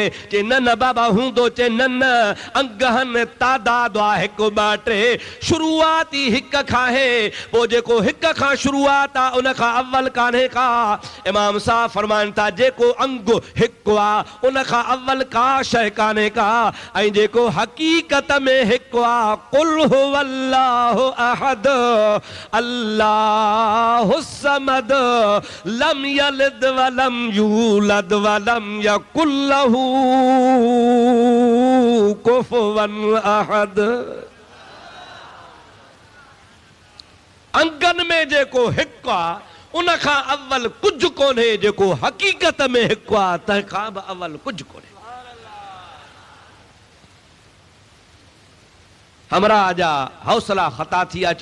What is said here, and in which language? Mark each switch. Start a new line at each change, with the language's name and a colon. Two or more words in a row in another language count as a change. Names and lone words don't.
Sindhi: चे न न बाबा हूंदो। चे न न अंगहन तादाद आहे 1 2 3। शुरूआत ई 1 खां आहे, पोइ जेको 1 खां शुरूआत आहे उन खां अव्वल कान्हे का। इमाम साहब फरमाइनि था जेको अंग 1 आहे उन खां अव्वल का शइ कान्हे का। ऐं जेको हक़ीक़त में 1 आहे
Arabic: قل هو الله أحد الله الصمد لم يلد ولم يولد ولم يكن له كفوا أحد.
Sindhi: अंगन में जेको 1 आहे उन खां अव्वल कुझु कोन्हे। जेको हक़ीक़त में 1 आहे तंहिंखां बि अव्वल कुझु कोन्हे। हमरा जा हौसला ख़ता थी विया।